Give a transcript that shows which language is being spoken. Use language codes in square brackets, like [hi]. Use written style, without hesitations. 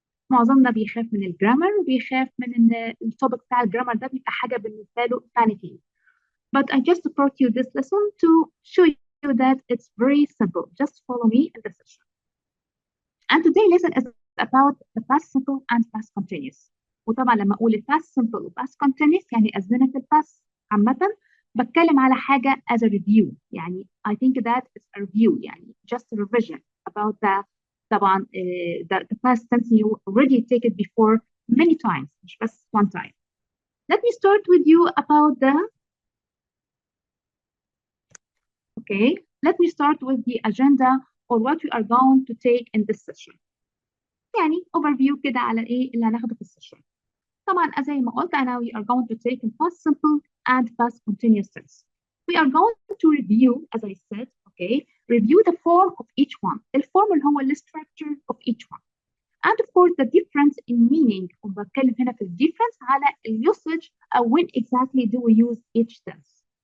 [ar] معظمنا بيخاف من الجرامر وبيخاف من ان التوبيك بتاع الجرامر ده بيبقى حاجه بالنسبه له panicky. [en] But I just brought you this lesson to show you that it's very simple. Just follow me in the session. And today's lesson is about the past simple and past continuous. [ar] وطبعا لما اقول past simple و past continuous يعني أزمنة الباست عامة بتكلم على حاجة [en] as a review. [ar] يعني [en] I think that it's a review يعني just a revision about طبعا the past tense you already take it before many times [ar] مش بس [en] one time. Let me start with you about let me start with the agenda or what we are going to take in this session. [ar] يعني overview كده على ايه اللي هناخده في السيشن. طبعا زي ما قلت أنا [en] we are going to take in past simple and past continuous tense. We are going to review, as I said, review the form of each one. [ar] الفورم اللي هو [en] the structure of each one. And of course the difference in meaning. [ar] وبتكلم هنا في [en] difference على usage أو when exactly do we use each tense.